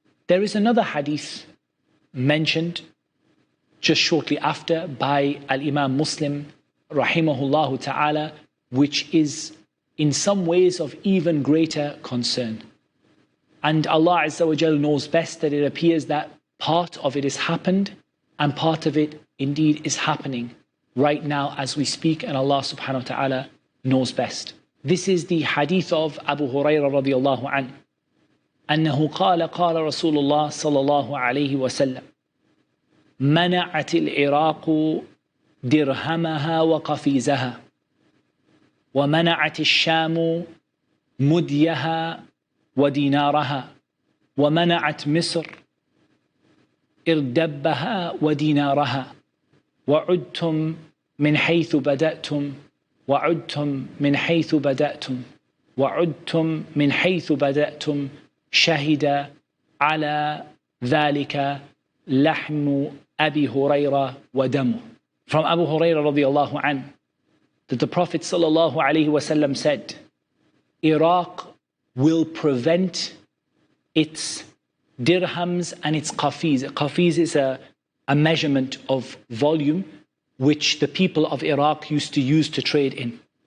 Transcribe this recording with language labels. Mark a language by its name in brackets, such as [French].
[English] There is another hadith mentioned just shortly after by Al-Imam Muslim rahimahullah ta'ala, which is in some ways of even greater concern. And Allah Azza wa Jal knows best that it appears that part of it has happened and part of it indeed is happening right now as we speak, and Allah subhanahu wa ta'ala knows best. This is the hadith of Abu Hurairah radiyallahu anhu. [Arabic] أنه قال رسول الله صلى الله عليه وسلم منعت العراق درهمها وقفيزها ومنعت الشام مديها ودينارها ومنعت مصر إردبها ودينارها وعدتم من حيث بدأتم وعدتم من حيث بدأتم وعدتم من حيث بدأتم شهد على ذلك لحم أبي هريرة ودمه. [English] From Abu Hurairah radiyallahu anhu, that the Prophet sallallahu alaihi wasallam said, Iraq will prevent its dirhams and its qafiz. Qafiz is a measurement of volume which the people of Iraq used to use to trade in.